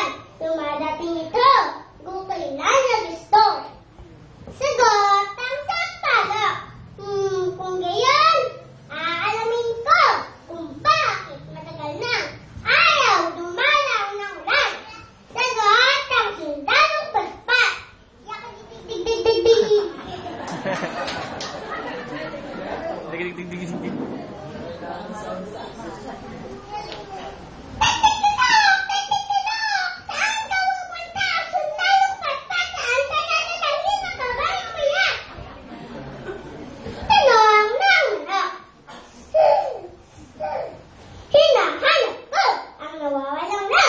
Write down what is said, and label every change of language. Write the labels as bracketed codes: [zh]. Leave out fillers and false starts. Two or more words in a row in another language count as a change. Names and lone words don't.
[tl] Dumadating ito, gukay na gusto. Sagot ang sampalok. Kung gayon, aalamin ko kung bakit matagal na ayaw dumalaw ng ulan. Sagot ang sundalong patpat. Yakadidig-dig-dig-dig. Dig-dig-dig-dig-dig. Saan ka pupunta, sundalong patpat? Saan ka dadalhin ng kabayong payat? Tanong ng manok. Hinahanap ko ang nawawalang lan.